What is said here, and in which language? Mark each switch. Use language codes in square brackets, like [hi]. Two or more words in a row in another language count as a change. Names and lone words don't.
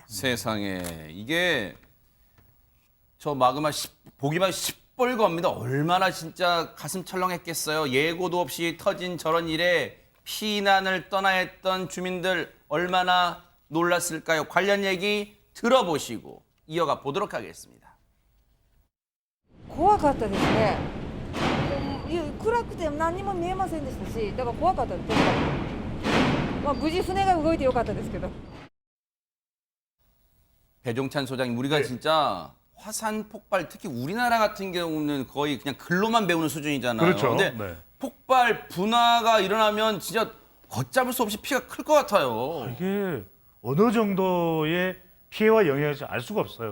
[ko] 세상에 이게 저 마그마 보기만 시뻘겁니다. 얼마나 진짜 가슴 철렁했겠어요. 예고도 없이 터진 저런 일에 피난을 떠나야 했던 주민들 얼마나 놀랐을까요? 관련 얘기 들어보시고 이어가 보도록 하겠습니다. [ja] 怖かったですね。暗くて何にも見えませんでしたし、だから怖かったです。まあ無事船が動いてよかったですけど。 [ko] 배종찬 소장님, 우리가 진짜 화산 폭발, 특히 우리나라 같은 경우는 거의 그냥 글로만 배우는 수준이잖아요. 그렇죠. 근데 네. 폭발, 분화가 일어나면 진짜 걷잡을 수 없이 피가 클 것 같아요. 이게 어느 정도의 피해와 영향인지 알 수가 없어요.